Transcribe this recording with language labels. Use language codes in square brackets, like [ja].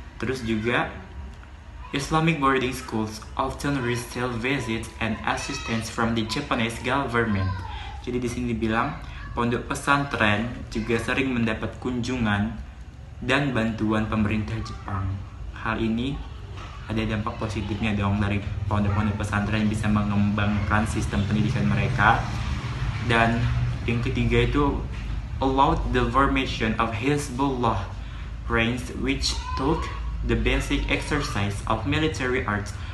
[id] Terus juga [en] Islamic boarding schools often receive visits and assistance from the Japanese government. [id] Jadi di sini dibilang pondok pesantren juga sering mendapat kunjungan dan bantuan pemerintah Jepang. Hal ini ada dampak positifnya dong dari pondok-pondok pesantren bisa mengembangkan sistem pendidikan mereka. Dan yang ketiga itu [en] allowed the formation of Hizbullah range, which took the basic exercise of military arts